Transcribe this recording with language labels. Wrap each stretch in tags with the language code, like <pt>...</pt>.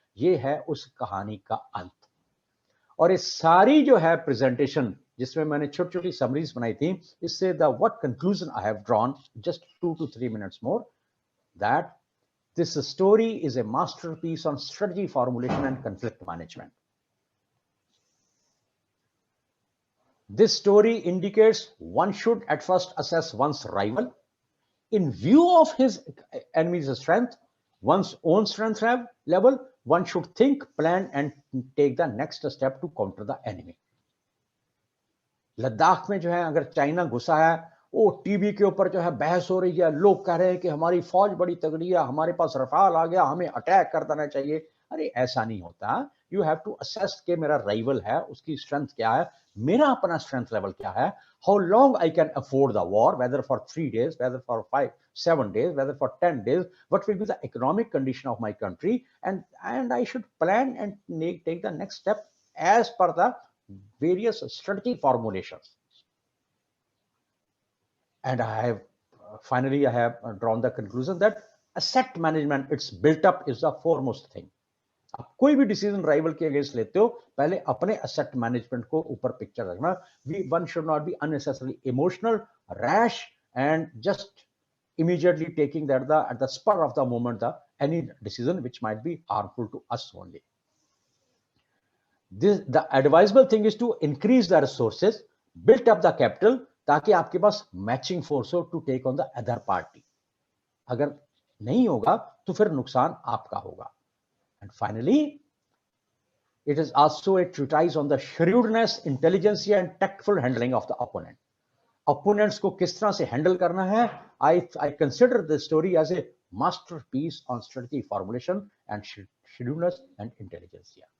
<hi>ये है उस कहानी का अंत। और ये सारी जो है प्रेजेंटेशन जिसमें मैंने छोटी छोटी समरीज बनाई थी, इससे</hi> <en>The what conclusion I have drawn just 2 to 3 minutes more, that this story is a masterpiece on strategy formulation and conflict management. This story indicates one should at first assess one's rival in view of his enemy's strength, one's own strength level. One should think, plan and take the next step to counter the enemy.</en> <hi>Ladakh में जो है अगर China घुसा है, वो TV के ऊपर जो है बहस हो रही है, लोग कह रहे हैं कि हमारी फौज बड़ी तगड़ी है, हमारे पास रफाल आ गया, हमें अटैक कर देना चाहिए। अरे ऐसा नहीं होता।</hi> <en>you have to assess</en> <hi>कि मेरा राइवल है, उसकी स्ट्रेंथ क्या है,</hi> <en>मेरा अपना strength level क्या है, how long I can afford the war, whether for 3 days, whether for 5-7 days, whether for 10 days, what will be the economic condition of my country, and I should plan and take the next step as per the various strategy formulations. And I have finally I have drawn the conclusion that asset management, it's built up, is the foremost thing.</en> <hi>आप कोई भी decision rival के against लेते हो, पहले अपने asset management को ऊपर पिक्चर रखना।</hi> <en>One should not be unnecessarily emotional, rash and just immediately taking that at the spur of the moment any decision which might be harmful to us only. The advisable thing is to increase the resources, build up the capital,</en> <hi>ताकि आपके पास matching force हो</hi> <en>To take on the other party.</en> <hi>अगर नहीं होगा तो फिर नुकसान आपका होगा।</hi> <en>And finally it is also a treatise on the shrewdness, intelligence and tactful handling of the opponent. Opponents</en> <hi>को किस तरह से हैंडल करना है,</hi> <en>I consider this story as a masterpiece on strategy formulation and shrewdness and intelligence.</en>